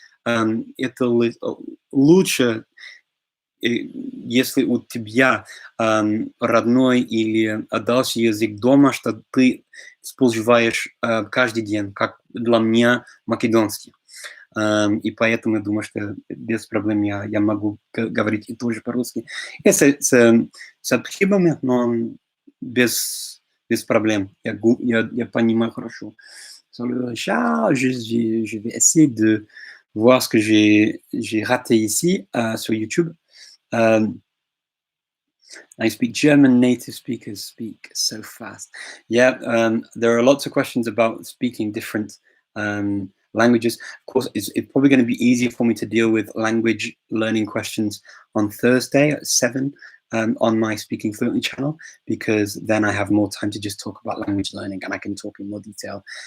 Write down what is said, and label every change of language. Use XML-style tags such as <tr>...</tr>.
<ru>это лучше, если у тебя родной или дальше язык дома, что ты используешь каждый день, как для меня македонский. И поэтому я думаю, что без проблем я могу говорить и тоже по-русски. И с ошибками, но без проблем. Я понимаю хорошо.</ru> <fr>Sur le chat, je vais essayer de voir ce que j'ai raté ici sur YouTube.</fr> <en>I speak German, native speakers speak so fast. Yeah, there are lots of questions about speaking different languages. Of course, it's probably going to be easier for me to deal with language learning questions on Thursday at 7 on my Speaking Fluently channel, because then I have more time to just talk about language learning and I can talk in more detail.</en>